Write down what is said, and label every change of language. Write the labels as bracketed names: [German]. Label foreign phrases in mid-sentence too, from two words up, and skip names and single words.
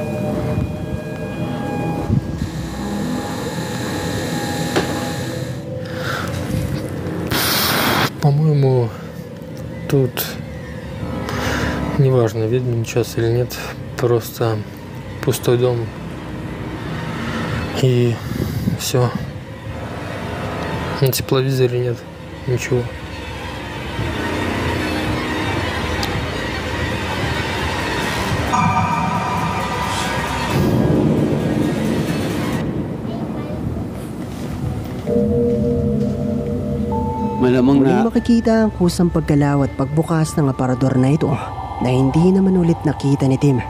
[Russian] По-моему, тут неважно, ведьмин час или нет, просто пустой дом. И все. На тепловизоре нет ничего. [Filipino] Malamang Muling na makikita ang kusang paggalaw at pagbukas ng aparador na ito na hindi naman ulit nakita ni Tim.